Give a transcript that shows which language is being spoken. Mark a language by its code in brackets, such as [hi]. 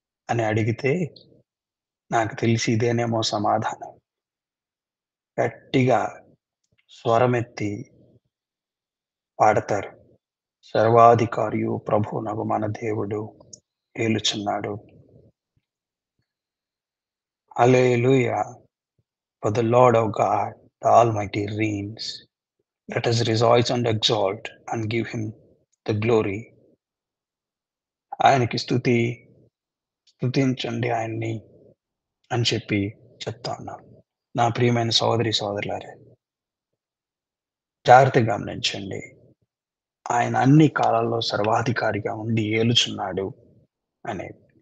[te] అని అడిగితే, నాకు తెలిసి ఇదేనేమో సమాధానం. గట్టిగా స్వరమెత్తి పాడతారు. సర్వాధికారియు ప్రభువునగు మన దేవుడు ఏలుచున్నాడు. హల్లెలూయా! [en] For the Lord our God, the Almighty reigns. Let us rejoice and exalt and give him the glory. [te] ఆయనకి స్తుతించండి ఆయన్ని అని చెప్పి చెప్తా ఉన్నాను. నా ప్రియమైన సోదరి సోదరులారా, జాగ్రత్తగా గమనించండి. ఆయన అన్ని కాలాల్లో సర్వాధికారిగా ఉండి ఏలుచున్నాడు అనేది.